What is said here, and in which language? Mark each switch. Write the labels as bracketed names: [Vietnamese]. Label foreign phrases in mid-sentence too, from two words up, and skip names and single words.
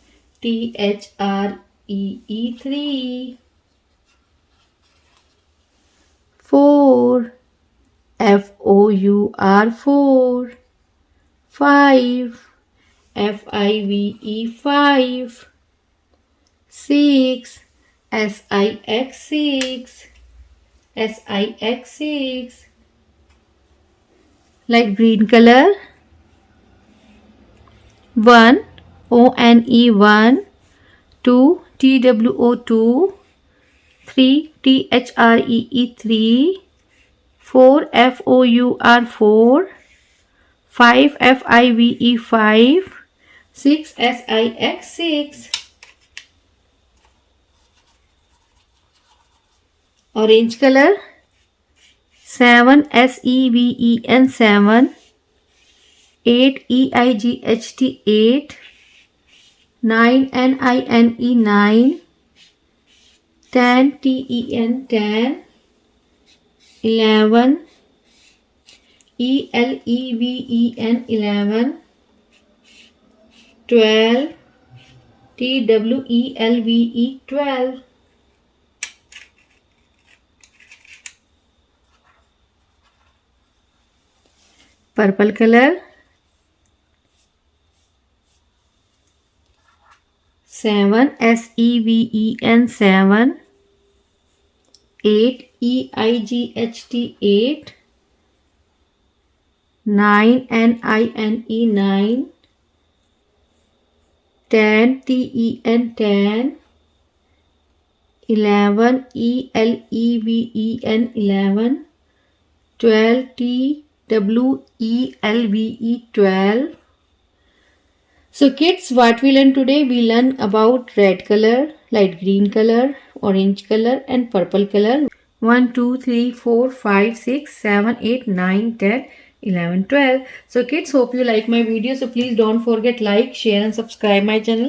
[English] T-H-R-E-E 3. 4. F-O-U-R 4. 5. F-I-V-E 5. 6. S-I-X 6. S-I-X 6. Light green color. 1. O-N-E 1. 2. T-W-O 2. 3. T-H-R-E-E 3. 4. F-O-U-R 4. 5. F-I-V-E 5. 6. S-I-X 6. Orange color. 7. S-E-V-E-N 7. 8. E-I-G-H-T 8. 9. N-I-N-E 9. 10. T-E-N 10. 11. E-L-E-V-E-N 11. 12. T-W-E-L-V-E 12. Purple color. 7. S-E-V-E-N 7. 8. E-I-G-H-T 8. 9. N-I-N-E 9. 10. T-E-N 10. 11. E-L-E-V-E-N 11. 12. T-W-E-L-V-E 12. So kids, what we learn today? We learn about red color, light green color, orange color and purple color. 1, 2, 3, 4, 5, 6, 7, 8, 9, 10, 11, 12. So kids, hope you like my video. So please don't forget like, share and subscribe my channel.